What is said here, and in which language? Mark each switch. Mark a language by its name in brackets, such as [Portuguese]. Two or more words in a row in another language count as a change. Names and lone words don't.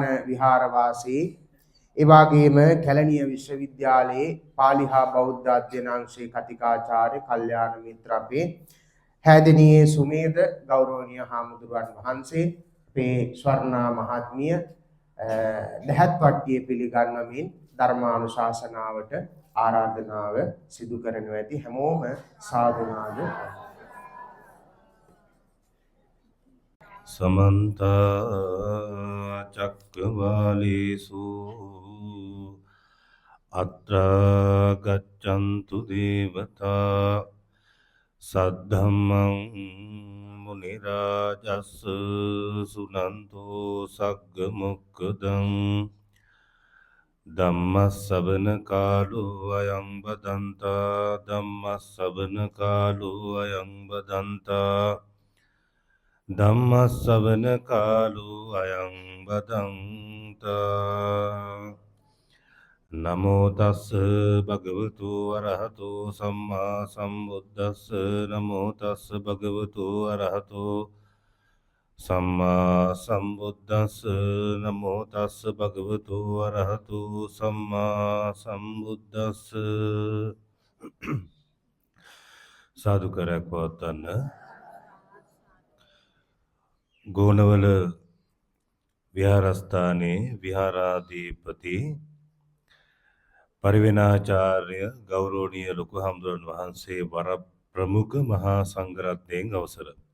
[Sinhala] විහාරවාසී ඒ වගේම කැලණිය විශ්වවිද්‍යාලයේ පාලි හා බෞද්ධ අධ්‍යයන අංශයේ කතිකාචාර්ය කල්යාණ මිත්‍ර අපේ හැදෙනියේ සුමේද ගෞරවනීය හාමුදුරුවන් වහන්සේ අපේ ස්වර්ණා මහත්මිය දහත් වට්ටියේ පිළිගන්වමින් ධර්මානුශාසනාවට ආරාධනාව සිදු කරනු ඇති හැමෝම සාදුනාද [Pali] समन्त चक्रवालेषु अत्र गच्छन्तु देवता सद्धम्मं मुनिराजस् सुनन्तो सग्गमुक्खदं धम्मස්සවන කාලෝ අයං බදන්තා ධම්මස්සවන කාලෝ අයං බදන්තා ධම්මස්සවන කාලෝ අයං බදන්තා නමෝ තස්ස භගවතු අරහතෝ සම්මා සම්බුද්දස්ස නමෝ තස්ස භගවතු අරහතෝ සම්මා සම්බුද්දස්ස නමෝ තස්ස භගවතු අරහතෝ සම්මා සම්බුද්දස්ස [Sinhala] සාදුකාරයක් පවත්වන්න. ගෝනවල විහාරස්ථානයේ විහාරාධිපති පරිවෙනාචාර්ය ගෞරවනීය ලොකු හාමුදුරුවන් වහන්සේ වර ප්‍රමුඛ මහා සංඝරත්නයෙන් අවසර.